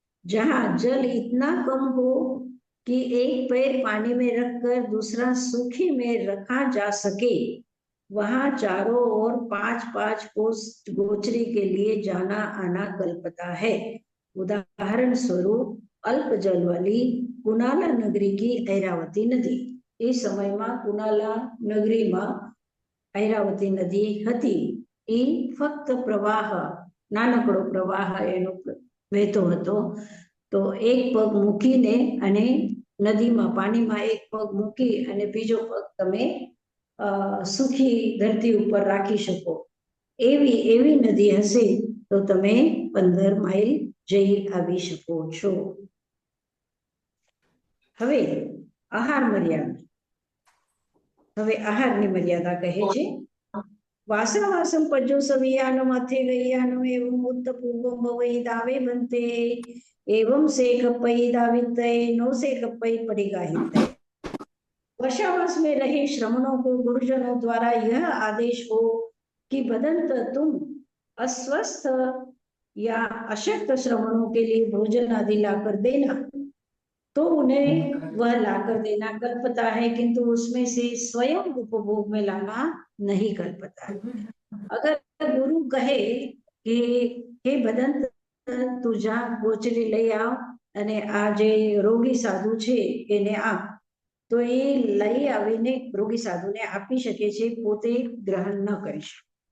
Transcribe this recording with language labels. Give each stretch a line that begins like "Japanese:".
Hindi: जहाँ जल इतना कम हो कि एक पैर पानी में रखकर दूसरा सूखी में रखा जा सके, वहां चारों ओर 5-5 कोस गोचरी के लिए जाना आना कल्पता है। उदाहरण स्वरूप अल्प जल वाली कुनाला नगरी की ऐरावती नदी।
Gujarati: એ સમયમાં કુનાલા નગરીમાં ઐરાવતી નદી હતી, એ ફક્ત પ્રવાહ, નાનકડો પ્રવાહ એનો વહેતો હતો. તો એક પગ મૂકીને અને નદીમાં પાણીમાં એક પગ મૂકી અને બીજો પગ તમે સુખી ધરતી ઉપર રાખી શકો, એવી એવી નદી હશે તો તમે 15 માઇલ જઈ આવી શકો છો. હવે આહાર મર્યાદા. હવે આહારની મર્યાદા કહે છે,
Prakrit languages: વાસમ પજો સવિયાનો માથે ગયાનો એવં ઉત્ત પૂર્વમ ભવઈ દાવે બનતે एवं से कपई दावित नो से कपई परिगाहित।
Hindi: वर्षावास में रहे श्रमणों को गुरुजनों द्वारा यह आदेश हो कि बदंत तुम अस्वस्थ या अशक्त श्रमणों के लिए भोजन आदि लाकर देना, तो उन्हें वह लाकर देना कल्पता है, किंतु उसमें से स्वयं उपभोग में लाना नहीं कल्पता है। अगर गुरु कहे कि हे बदंत
Gujarati: તું જા ગોચરી લઈ આવ અને આ જે રોગી સાધુ છે એને આપ, તો એ લઈ આવીને રોગી સાધુને આપી શકે છે, પોતે ગ્રહણ ન કરી શકે.